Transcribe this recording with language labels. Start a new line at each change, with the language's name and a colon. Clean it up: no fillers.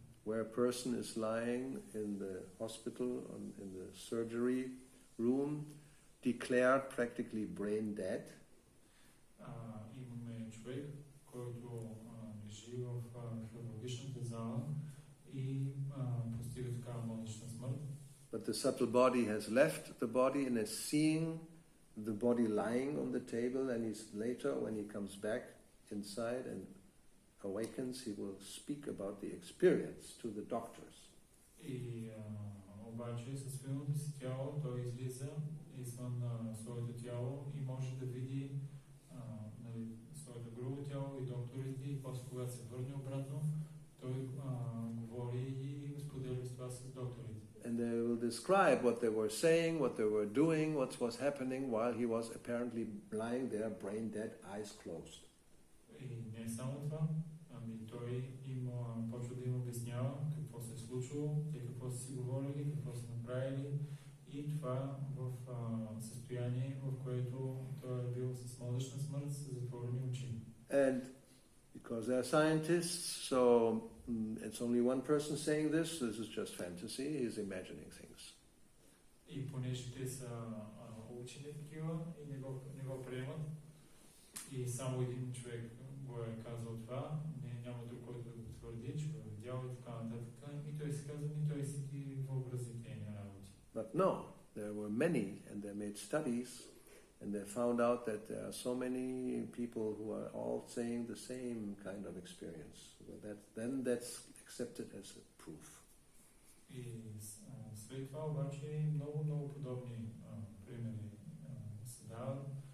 English: Where a person is lying in the hospital, in the surgery room, declared practically brain dead.
Bulgarian: Имаме човек, който лежи в хирургичната зала и постига такава мозъчна смърт.
English: But the subtle body has left the body and is seeing the body lying on the table, and he's later, when he comes back inside and awakens, he will speak about the experience to the doctors.
Bulgarian: И обаче със свиното си тяло той излиза извън своето тяло и може да види своето грубо тяло и докторите, и после когато се върне обратно, той говори и го споделя с това с докторите.
English: And they will describe what they were saying, what they were doing, what was happening while he was apparently lying there, brain dead, eyes closed.
Bulgarian: И не само това, той почва да им обяснява какво се е случило, те какво са си говорили, какво са направили, и това в състояние, в което той е бил с мозъчна смърт, с затворени очи.
English: And because they're scientists, so it's only one person saying this is just fantasy, he's imagining things.
Bulgarian: И понеже те са учени такива и не го приемат, и само един човек го е казал това, няма друг, който да го твърди, че го е видял и така нататък, и той си казва, и той си ги въобрази тези работи.
English: But no, there were many, and they made studies, and they found out that there are so many people who are all saying the same kind of experience. So then that's accepted as a proof.
Bulgarian: И след това обаче много подобни примери се дават.